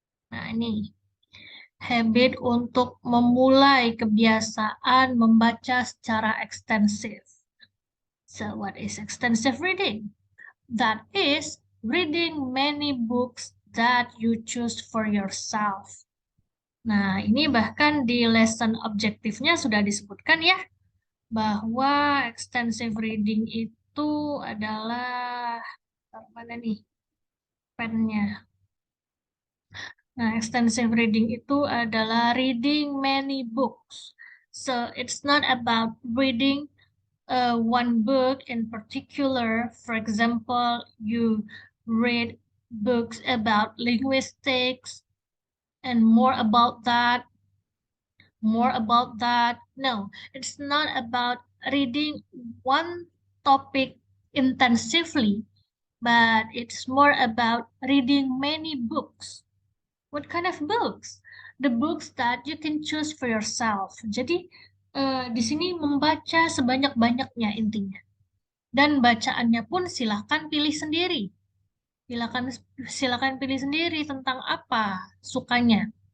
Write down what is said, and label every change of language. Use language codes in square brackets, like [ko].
[id] Nah, ini habit untuk memulai kebiasaan membaca secara ekstensif. [en] So, what is extensive reading? That is reading many books that you choose for yourself. [id] Nah, ini bahkan di lesson objektifnya sudah disebutkan ya, bahwa extensive reading itu adalah, mana nih pennya? Nah, extensive reading itu adalah [en] reading many books. So, it's not about reading one book in particular. For example, you read books about linguistics and more about that. No, it's not about reading one topic intensively, but it's more about reading many books. What kind of books? The books that you can choose for yourself. [id] Jadi di sini membaca sebanyak-banyaknya intinya. Dan bacaannya pun silakan pilih sendiri. Silakan pilih sendiri tentang apa sukanya.